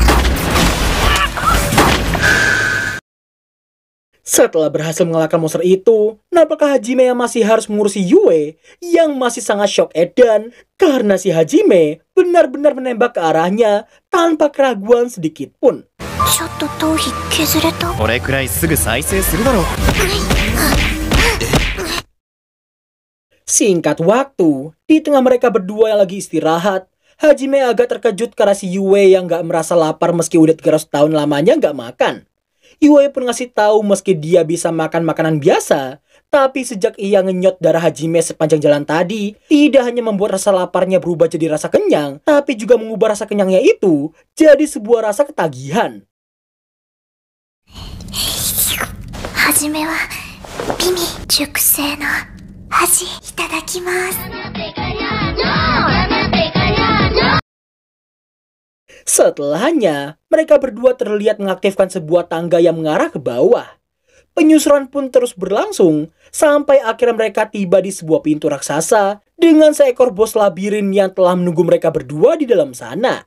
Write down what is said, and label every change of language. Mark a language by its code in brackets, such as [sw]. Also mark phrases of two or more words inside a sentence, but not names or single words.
[id] Setelah berhasil mengalahkan monster itu, nampaknya Hajime yang masih harus mengurusi Yue yang masih sangat shock edan karena si Hajime benar-benar menembak ke arahnya tanpa keraguan sedikit pun. [ja] ちょっと頭皮削れた。これくらいすぐ再生するだろう。 [id] Singkat waktu, di tengah mereka berdua yang lagi istirahat, Hajime agak terkejut karena si Yue yang gak merasa lapar meski udah 300 tahun lamanya gak makan. Yue pun ngasih tahu meski dia bisa makan makanan biasa, tapi sejak ia ngenyot darah Hajime sepanjang jalan tadi, tidak hanya membuat rasa laparnya berubah jadi rasa kenyang, tapi juga mengubah rasa kenyangnya itu jadi sebuah rasa ketagihan. [ja] はじめは美味熟成の味いただきます。 [id] Setelahnya, mereka berdua terlihat mengaktifkan sebuah tangga yang mengarah ke bawah. Penyusuran pun terus berlangsung, sampai akhirnya mereka tiba di sebuah pintu raksasa dengan seekor bos labirin yang telah menunggu mereka berdua di dalam sana.